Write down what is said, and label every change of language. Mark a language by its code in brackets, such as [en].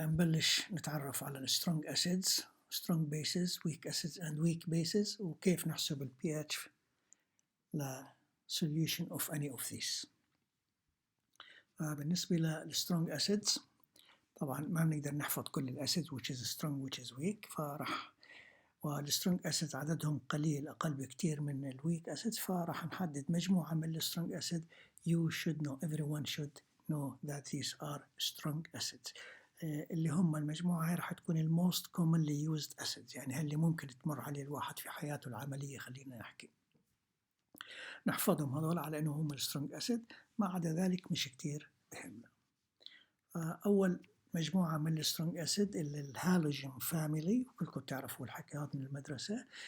[ar] نبلش نتعرف على ال [en] strong acids, strong bases, weak acids and weak bases [ar] وكيف نحسب ال pH ل [en] solution of any of these. [ar] بالنسبة لل strong acids طبعا ما بنقدر نحفظ كل ال acids [en] which is strong which is weak [ar] وال strong acids عددهم قليل أقل بكتير من ال weak acids فراح نحدد مجموعة من ال strong acid. [en] You should know, everyone should know that these are strong acids. [ar] اللي هم المجموعة هاي راح تكون ال [en] most commonly used acids، [ar] يعني اللي ممكن تمر عليه الواحد في حياته العملية. خلينا نحكي نحفظهم هذول على انه هم السترونج اسيد، ما عدا ذلك مش كتير بهمنا. اول مجموعة من السترونج اسيد اللي الهالوجين فاميلي، كلكم تعرفوا الحكي هذا من المدرسة.